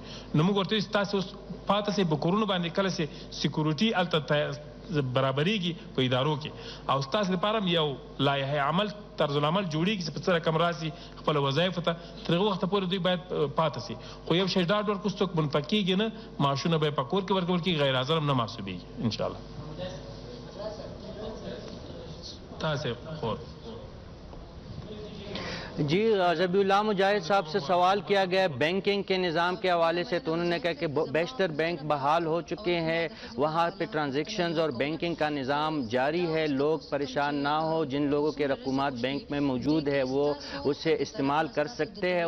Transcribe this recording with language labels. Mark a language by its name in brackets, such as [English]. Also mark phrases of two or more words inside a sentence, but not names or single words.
[Pashto] نو موږ ورته تاسو پاتې سي بکورونو باندې کله سي سکیورټي الته برابرېږي په ادارو کې او ستاسو لپاره یو لایحه عمل طرز العمل جوړیږي چې په څه رقم راسي خپل وظایف ته تر هغه وخته پورې دوی باید پاتې سي. خو یو شی ډاډ ورکړو څوک منفکیږي نه معاشونه به په کور کې ورکول کېږي غیر حاضر هم نه محسوبېږي [Arabic] ان شاء الله. [Pashto] تاسو خور [Urdu] جی ذبیح اللہ مجاہد صاحب سے سوال کیا گیا بینکنگ کے نظام کے حوالے سے، تو انہوں نے کہا کہ بیشتر بینک بحال ہو چکے ہیں، وہاں پہ ٹرانزیکشنز اور بینکنگ کا نظام جاری ہے، لوگ پریشان نہ ہو، جن لوگوں کے رقومات بینک میں موجود ہے وہ اسے استعمال کر سکتے ہیں.